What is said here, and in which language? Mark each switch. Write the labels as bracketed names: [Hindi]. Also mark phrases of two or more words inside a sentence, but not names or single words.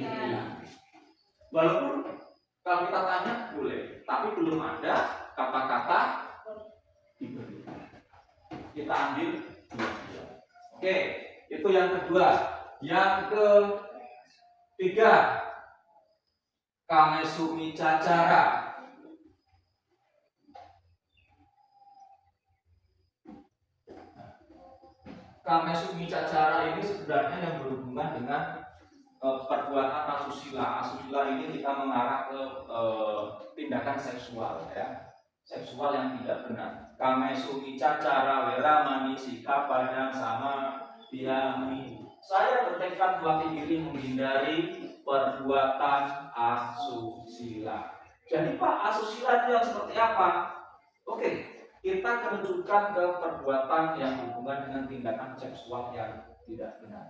[Indonesian] Walaupun kalau kita tanya boleh, tapi belum ada kata-kata diberi. Kita ambil. Oke, itu yang kedua. Yang ketiga, [Pali] kamesumi cacara. Kamesumi cacara [Indonesian] ini sebenarnya yang berhubungan dengan perbuatan asusila. Asusila ini kita mengarah ke tindakan seksual, ya, seksual yang tidak benar. [Pali] Kamesumi cacara, weramani, sikapadang, sama yami. [Indonesian] Saya bertekad melatih diri menghindari perbuatan asusila. Jadi Pak, asusila itu yang seperti apa? Oke, kita kerucutkan ke perbuatan yang berhubungan dengan tindakan seksual yang tidak benar.